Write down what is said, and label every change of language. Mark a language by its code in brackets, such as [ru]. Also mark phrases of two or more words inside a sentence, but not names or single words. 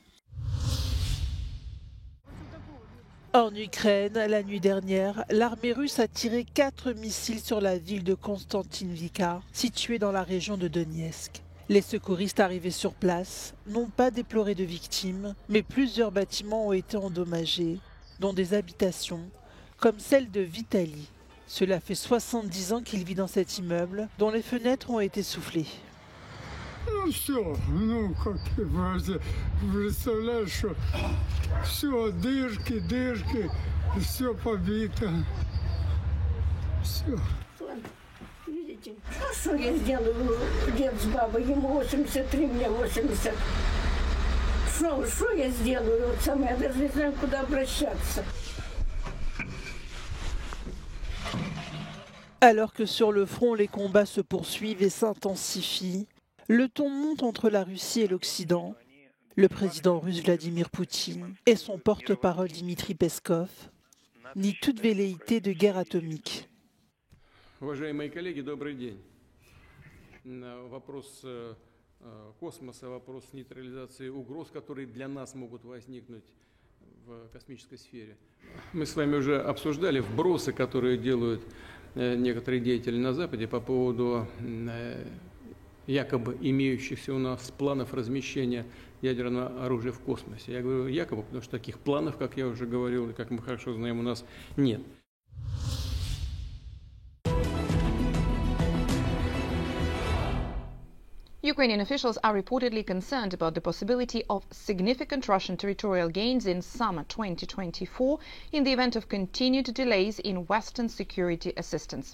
[fr] En Ukraine, la nuit dernière, l'armée russe a tiré 4 missiles sur la ville de Konstantinivka, située dans la région de Donetsk. Les secouristes arrivés sur place n'ont pas déploré de victimes, mais plusieurs bâtiments ont été endommagés, dont des habitations, comme celle de Vitali. Cela fait 70 ans qu'il vit dans cet immeuble, dont les fenêtres ont été soufflées. [ru] Ну все, ну как ты представляешь, что все, дырки, все побито, все. Видите, что я сделаю, дед с бабой, ему 83, мне 80. Что я сделаю, вот самое, я даже не знаю, куда обращаться. [fr] Alors que sur le front, les combats se poursuivent et s'intensifient, le ton monte entre la Russie et l'Occident. Le président russe Vladimir Poutine et son porte-parole Dmitri Peskov nient toute velléité de guerre atomique. [ru] Уважаемые коллеги, добрый день. Вопрос космоса, вопрос нейтрализации угроз, которые для нас могут возникнуть в космической сфере. Мы с вами уже обсуждали вбросы, которые делают некоторые деятели на Западе по поводу якобы имеющихся у нас планов размещения ядерного оружия в космосе. Я говорю якобы, потому что таких планов, как я уже говорил, и как мы хорошо знаем, у нас нет. [en] Ukrainian officials are reportedly concerned about the possibility of significant Russian territorial gains in summer 2024 in the event of continued delays in Western security assistance.